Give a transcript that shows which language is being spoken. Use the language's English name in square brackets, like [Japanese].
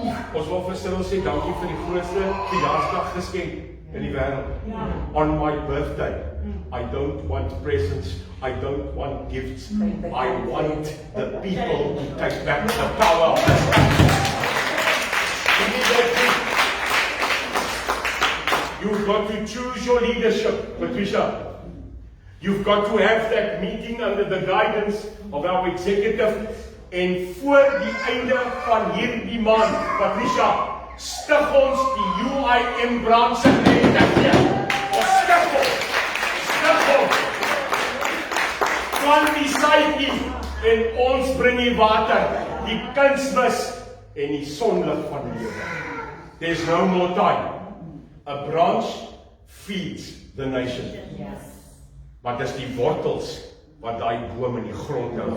[Afrikaans] Ons wil vir Cyril sê dankie vir die grootste verjaarsdag geskenk in die wêreld. [English] On my birthday, I don't want presents, I don't want gifts, I want the people to take back the power of this country. You've got to choose your leadership, Patricia. You've got to have that meeting under the guidance of our executive. [Afrikaans] En voor die einde van hierdie maand, Patricia, stig ons die UIM branch in Lentegeur. Ons stig ons. Van die sytjie en ons bring die water, die kunsmis en die sonlig van lewe. [English] There's no more time. A branch feeds the nation. [Afrikaans] Maar dis die wortels wat daai boom in die grond hou.